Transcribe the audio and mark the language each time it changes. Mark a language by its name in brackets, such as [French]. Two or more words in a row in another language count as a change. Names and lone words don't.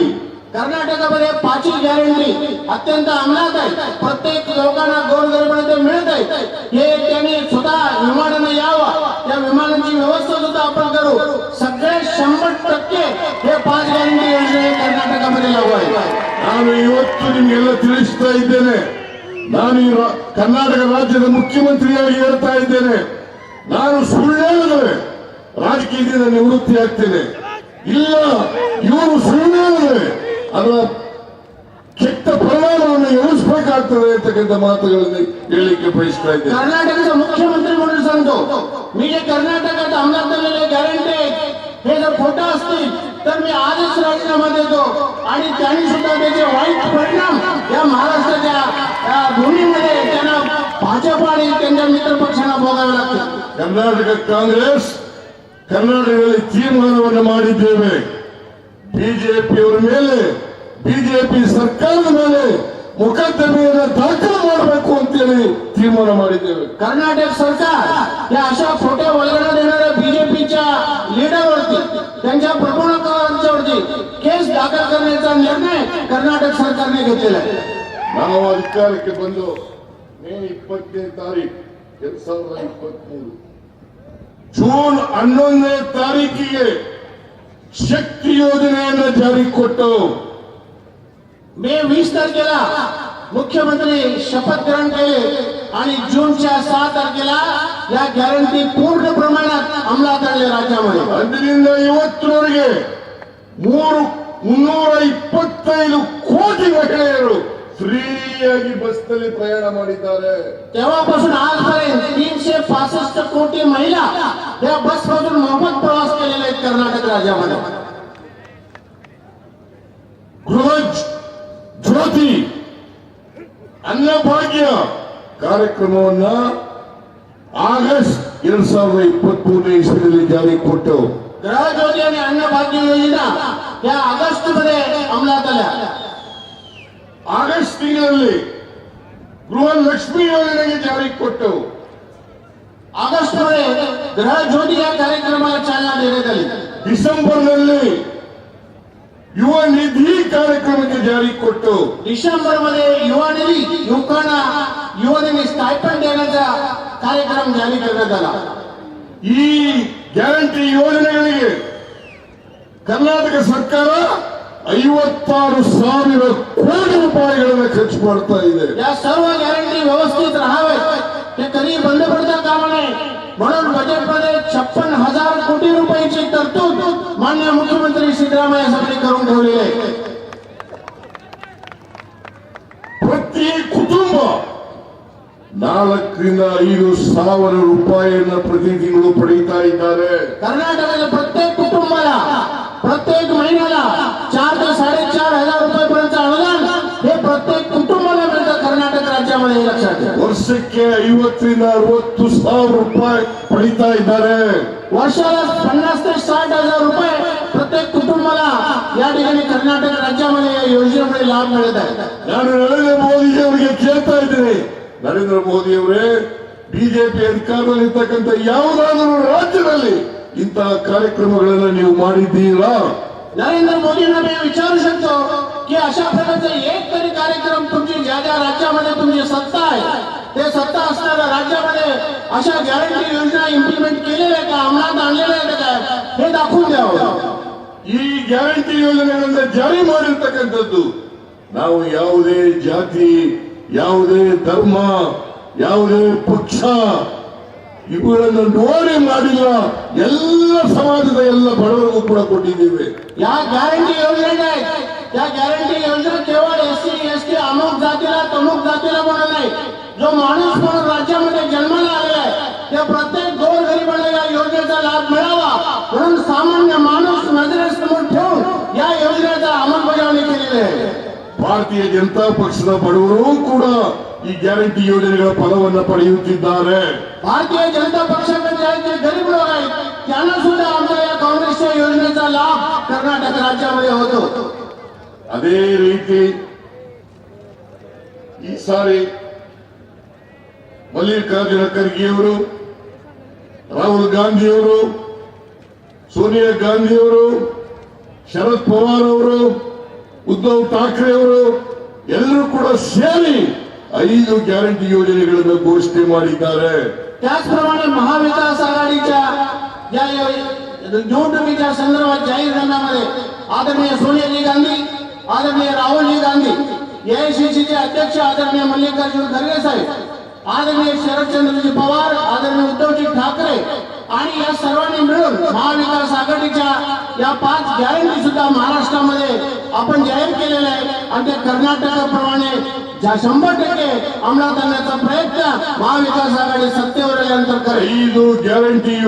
[Marathi] कर्नाटकामध्ये 5 गॅरंटी अत्यंत अंमलात आहे. प्रत्येक लोकांना गोरगरिबांना ते मिळत आहे. हे त्यांनी स्वतः विमानाने यावं, त्या विमानांची व्यवस्था सुद्धा आपण करू. सगळे 100% हे 5 गॅरंटी योजना कर्नाटकामध्ये लागू आहे. [Kannada] ನಾನು ಇವತ್ತು ನಿಮ್ಗೆಲ್ಲ ತಿಳಿಸ್ತಾ ಇದ್ದೇನೆ, ನಾನು ಈ ಕರ್ನಾಟಕ ರಾಜ್ಯದ ಮುಖ್ಯಮಂತ್ರಿಯಾಗಿ ಹೇಳ್ತಾ ಇದ್ದೇನೆ, ನಾನು ಸುಳ್ಳು ಹೇಳಿದ್ರೆ ರಾಜಕೀಯದಿಂದ ನಿವೃತ್ತಿ ಆಗ್ತೇನೆ. ಇಲ್ಲ, ಇವರು ಸುಳ್ಳು ಹೇಳಿದ್ರೆ ಅದರ ಕೆಟ್ಟ ಪರಿಣಾಮವನ್ನು ಎದುರಿಸಬೇಕಾಗ್ತದೆ ಅಂತಕ್ಕಂಥ ಮಾತುಗಳನ್ನು ಹೇಳಲಿಕ್ಕೆ ಬಯಸ್ತಾ ಇದ್ದೇನೆ. [Marathi] कर्नाटकाचा मुख्यमंत्री म्हणून सांगतो, मी जे कर्नाटकात अंमलात आलेले गॅरंटी हे जर खोटं असतील तर मी आजच राजीनामा देतो आणि त्यांनी सुद्धा त्याचे वाईट परिणाम या महाराष्ट्राच्या भूमीमध्ये त्यांना भाजप आणि त्यांच्या मित्र पक्षांना भोगावे लागतील. [Kannada] ಕರ್ನಾಟಕ ಕಾಂಗ್ರೆಸ್ ಕರ್ನಾಟಕದಲ್ಲಿ ತೀರ್ಮಾನವನ್ನು ಮಾಡಿದ್ದೇವೆ. ಬಿಜೆಪಿಯವರ ಮೇಲೆ ಬಿಜೆಪಿ ಸರ್ಕಾರದ ಮೇಲೆ ಮೊಕದ್ದಮೆಯನ್ನು ದಾಖಲು ಮಾಡಬೇಕು ಅಂತೇಳಿ ತೀರ್ಮಾನ ಮಾಡಿದ್ದೇವೆ. [Marathi] कर्नाटक सरकार या अशा खोट्या वल्गना देणाऱ्या बीजेपीच्या लीडरवरती त्यांच्या प्रमुखांवरती केस दाखल करण्याचा निर्णय कर्नाटक सरकारने घेतलेला आहे. [Kannada] ನಾವು ಅಧಿಕಾರಕ್ಕೆ ಬಂದು ಮೇ 20ನೇ ತಾರೀಕು 2023 ಜೂನ್ 11ನೇ ತಾರೀಕಿಗೆ ಶಕ್ತಿ ಯೋಜನೆಯನ್ನು ಜಾರಿಗೆ ಕೊಟ್ಟು [Marathi] मे 20 तारखेला मुख्यमंत्री शपथ ग्रहण केले आणि जूनच्या 6 तारखेला या गॅरंटी पूर्ण प्रमाणात अंमलात आणले राज्यामध्ये. [Kannada] ಅಂದಿನಿಂದ ಇವತ್ತಿನವರೆಗೆ 325 ಕೋಟಿ ಮಹಿಳೆಯರು ಫ್ರೀಯಾಗಿ ಬಸ್ನಲ್ಲಿ ಪ್ರಯಾಣ ಮಾಡಿದ್ದಾರೆ. [Marathi] तेव्हापासून आजपर्यंत 365 कोटी महिला या बसमधून मोफत प्रवास केलेले आहेत कर्नाटक राज्यामध्ये. [Kannada] ಗೃಹ ಜ್ಯೋತಿ ಅನ್ನಭಾಗ್ಯ ಕಾರ್ಯಕ್ರಮವನ್ನ ಆಗಸ್ಟ್ 2023 ಇಸ್ವಿಯಲ್ಲಿ ಜಾರಿಗೆ ಕೊಟ್ಟು [Marathi] गृहज्योती आणि अन्नभाग्य योजना या ऑगस्ट मध्ये अंमलात आल्या. [Kannada] ಆಗಸ್ಟ್ ತಿಂಗಳಲ್ಲಿ ಗೃಹಲಕ್ಷ್ಮಿ ಯೋಜನೆಗೆ ಜಾರಿಗೆ ಕೊಟ್ಟು [Marathi] ऑगस्ट मध्ये गृहज्योती या कार्यक्रमाला चालना देण्यात आली. [Kannada] ಡಿಸೆಂಬರ್ನಲ್ಲಿ ಯುವ ನಿಧಿ ಕಾರ್ಯಕ್ರಮಕ್ಕೆ ಜಾರಿಗೆ ಕೊಟ್ಟು [Marathi] डिसेंबर मध्ये युवा निधी युवकांना युवनिधी स्टायपंड देण्याचा कार्यक्रम जारी करण्यात आला. [Kannada] ಈ ಗ್ಯಾರಂಟಿ ಯೋಜನೆಗಳಿಗೆ ಕರ್ನಾಟಕ ಸರ್ಕಾರ 56,000 ಕೋಟಿ ರೂಪಾಯಿಗಳನ್ನು ಖರ್ಚು ಮಾಡ್ತಾ ಇದೆ. [Marathi] या सर्व गॅरंटी व्यवस्थित राहावेत ते कधी बंद पडता कामा नये म्हणून बजेटमध्ये 56,000 कोटी रुपयाची तरतूद माननीय मुख्यमंत्री सिद्धरामय्य साहेबांनी करून ठेवलेली आहे. [Kannada] ಪ್ರತಿ ಕುಟುಂಬ 4,000 ರೂಪಾಯಿಯನ್ನು ಪ್ರತಿ ತಿಂಗಳು ಪಡೆಯುತ್ತಾ ಇದ್ದಾರೆ. [Marathi] कर्नाटकाच्या प्रत्येक कुटुंबाला प्रत्येक महिन्याला 4 ते 4,500 रुपयापर्यंत अनुदान हे प्रत्येक कुटुंबाला मिळतं कर्नाटक राज्यामध्ये. हे लक्षात घ्या. [Kannada] ವರ್ಷಕ್ಕೆ 50,000 ರೂಪಾಯಿ ಪಡಿತಾ ಇದ್ದಾರೆ. [Marathi] वर्षाला 50,000 ते 60,000 रुपये प्रत्येक कुटुंबाला या ठिकाणी कर्नाटक राज्यामध्ये या योजनेमुळे लाभ मिळत आहे. [Kannada] ನಾನು ನರೇಂದ್ರ ಮೋದಿ ಅವರಿಗೆ ಕೇಳ್ತಾ ಇದ್ದೀನಿ, ನರೇಂದ್ರ ಮೋದಿ ಅವರೇ, ಬಿಜೆಪಿ ಅಧಿಕಾರದಲ್ಲಿರ್ತಕ್ಕಂಥ ಯಾವುದಾದರೂ ರಾಜ್ಯದಲ್ಲಿ ಇಂತಹ ಕಾರ್ಯಕ್ರಮಗಳನ್ನು ನೀವು ಮಾಡಿದ್ದೀರಾ? [Marathi] नरेंद्र मोदींना मी विचारू शकतो की अशा प्रकारचा एक तरी कार्यक्रम तुमची ज्या ज्या राज्यामध्ये तुमची सत्ता आहे ते सत्ता असणाऱ्या राज्यामध्ये अशा गॅरंटी योजना इम्प्लिमेंट केलेल्या का, अंमलात आणलेल्या आहेत का, हे दाखवून द्यावं. [Kannada] ಈ ಗ್ಯಾರಂಟಿ ಯೋಜನೆಗಳನ್ನ ಜಾರಿ ಮಾಡಿರ್ತಕ್ಕಂಥದ್ದು ನಾವು ಯಾವುದೇ ಜಾತಿ, ಯಾವುದೇ ಧರ್ಮ, ಯಾವುದೇ ಪಕ್ಷ ಇವುಗಳನ್ನು ನೋಡಿ ಮಾಡಿಲ್ಲ. ಎಲ್ಲ ಸಮಾಜದ ಎಲ್ಲ ಬಡವರಿಗೂ ಕೂಡ ಕೊಟ್ಟಿದ್ದೇವೆ. [Marathi] या गॅरंटी योजना आहेत त्या गॅरंटी योजना केवळ एससी एसटी अमुक जातीला तमुक जातीला म्हणून नाही, जो माणूस म्हणून राज्यामध्ये जन्माला आलेला आहे त्या प्रत्येक गोरगरिबाला या योजनेचा लाभ मिळावा म्हणून सामान्य माणूस नजरेसमोर ठेवून या योजनेचा अंमलबजावणी केलेली आहे. [Kannada] ಭಾರತೀಯ ಜನತಾ ಪಕ್ಷದ ಬಡವರು ಕೂಡ ಈ ಗ್ಯಾರಂಟಿ ಯೋಜನೆಗಳ ಫಲವನ್ನು ಪಡೆಯುತ್ತಿದ್ದಾರೆ. [Marathi] भारतीय जनता पक्षाकडे जे गरीब लोक आहेत त्यांना सुद्धा आमच्या या काँग्रेसच्या योजनेचा लाभ कर्नाटक राज्यामध्ये होतो. [Kannada] ಅದೇ ರೀತಿ ಈ ಸಾರಿ ಮಲ್ಲಿಕಾರ್ಜುನ ಖರ್ಗೆಯವರು, ರಾಹುಲ್ ಗಾಂಧಿಯವರು, ಸೋನಿಯಾ ಗಾಂಧಿಯವರು, ಶರದ್ ಪವಾರ್ ಅವರು, ಉದ್ಧವ್ ಠಾಕ್ರೆ ಅವರು ಎಲ್ಲರೂ ಕೂಡ ಸೇರಿ 5 ಗ್ಯಾರಂಟಿ ಯೋಜನೆಗಳನ್ನು ಘೋಷಣೆ ಮಾಡಿದ್ದಾರೆ. [Marathi] त्याचप्रमाणे महाविकास आघाडीच्या या निवडणुकीच्या संदर्भात जाहीरनाम्यामध्ये आदरणीय सोनियाजी गांधी, आदरणीय राहुलजी गांधी, एआयसीसीचे अध्यक्ष आदरणीय मल्लिकार्जुन खरगे साहेब, आदरणीय शरदचंद्रजी पवार, आदरणीय उद्धवजी ठाकरे आणि या सर्वांनी मिळून महाविकास आघाडीच्या या 5 गॅरंटी सुद्धा महाराष्ट्रामध्ये आपण जाहीर केलेल्या आहे आणि त्या कर्नाटकाप्रमाणे 100% अंमलात आणण्याचा प्रयत्न महाविकास आघाडी सत्तेवर आल्यानंतर करेल.